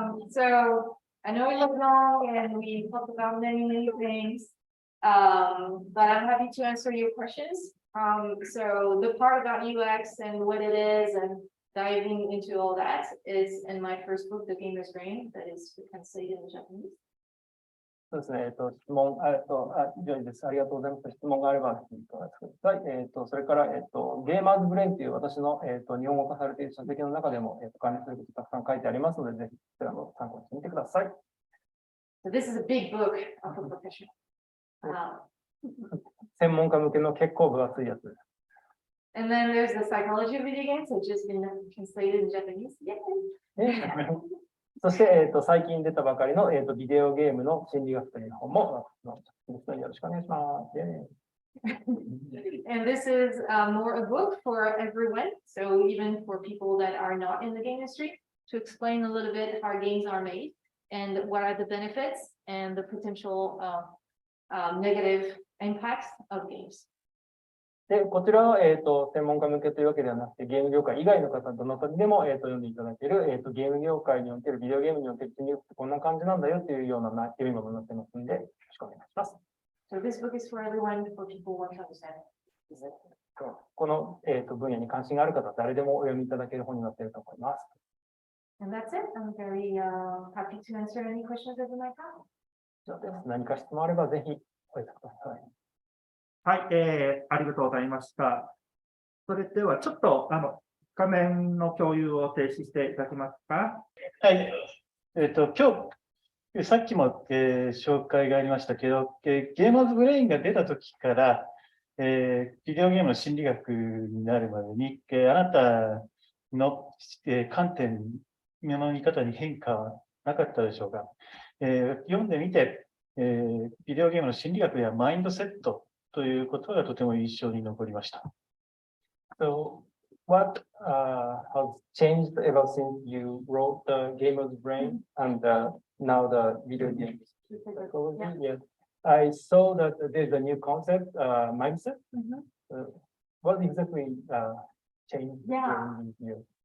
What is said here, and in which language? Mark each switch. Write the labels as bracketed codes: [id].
[en] So I know it was long and we talked about many things, but I'm happy to answer your questions. So the part about UX and what it is and diving into all that is in my first book, The Gamer's Brain, that is translated in Japanese. [ja] そうですね、質問、以上です。ありがとうございます。質問があれば、聞いてください。それから、ゲーマーズブレインという私の、日本語化されている書籍の中でも、関連することたくさん書いてありますので、ぜひ、こちらも参考にしてみてください。 [en] So this is a big book for professional. [ja] 専門家向けの結構分厚いやつです。 [en] And then there's the psychology of video games, which has been translated in Japanese. Yay! [ja] そして、最近出たばかりの、ビデオゲームの心理学という本も、よろしくお願いします。 [en] And this is more a book for everyone. So even for people that are not in the game industry, to explain a little bit how games are made and what are the benefits and the potential negative impacts of games. [ja] で、こちらは、専門家向けというわけではなくて、ゲーム業界以外の方、どなたにでも、読んでいただける、ゲーム業界における、ビデオゲームにおける心理学ってこんな感じなんだよというような読み物になってますので、よろしくお願いします。 [en] So this book is for everyone, for people who want to understand. [ja] この、分野に関心がある方、誰でもお読みいただける本になっていると思います。 [en] And that's it. I'm very happy to answer any questions that you might have. [ja] 以上です。何か質問あれば、ぜひお寄せください。はい、ありがとうございました。それでは、ちょっと、画面の共有を停止していただけますか。はい。今日、さっきも、紹介がありましたけど、ゲーマーズブレインが出た時から、ビデオゲームの心理学になるまでに、あなたの、観点の見方に変化はなかったでしょうか。読んでみて、ビデオゲームの心理学やマインドセットということがとても印象に残りました。 [en] So, what has changed ever since you wrote the gamer's brain and now the video games? Yeah. I saw that there's a new concept, mindset. What exactly changed during these years?